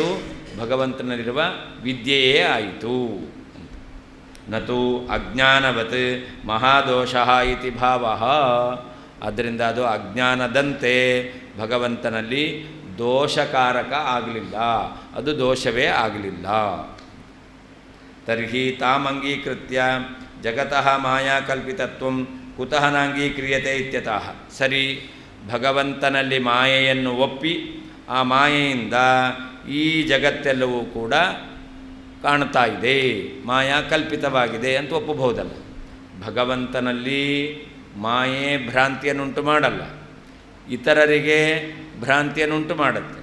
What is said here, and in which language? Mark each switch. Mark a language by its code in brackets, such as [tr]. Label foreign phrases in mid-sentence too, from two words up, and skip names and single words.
[kn] ಭಗವಂತನಲ್ಲಿರುವ ವಿದ್ಯೆಯೇ ಆಯಿತು. [sa] ನತು ಅಜ್ಞಾನವತ್ ಮಹಾದೋಷಃ ಇತಿ ಭಾವಃ. [kn] ಆದ್ದರಿಂದ ಅದು ಅಜ್ಞಾನದಂತೆ ಭಗವಂತನಲ್ಲಿ ದೋಷಕಾರಕ ಆಗಲಿಲ್ಲ, ಅದು ದೋಷವೇ ಆಗಲಿಲ್ಲ. [sa] ತರ್ಹಿ ತಾಮಂಗೀಕೃತ್ಯ ಜಗತಃ ಮಾಯಾಕಲ್ಪಿತತ್ವಂ ಕುತಃ ನಾಂಗೀಕ್ರಿಯತೆ ಇತ್ಯತಃ. [kn] ಸರಿ, ಭಗವಂತನಲ್ಲಿ ಮಾಯೆಯನ್ನು ಒಪ್ಪಿ ಆ ಮಾಯೆಯಿಂದ ಈ ಜಗತ್ತೆಲ್ಲವೂ ಕೂಡ ಕಾಣ್ತಾ ಇದೆ, ಮಾಯಾ ಕಲ್ಪಿತವಾಗಿದೆ ಅಂತ ಒಪ್ಪಬಹುದಲ್ಲ. ಭಗವಂತನಲ್ಲಿ ಮಾಯೆ ಭ್ರಾಂತಿಯನ್ನುಂಟು ಮಾಡಲ್ಲ, ಇತರರಿಗೆ ಭ್ರಾಂತಿಯನ್ನುಂಟು ಮಾಡುತ್ತೆ.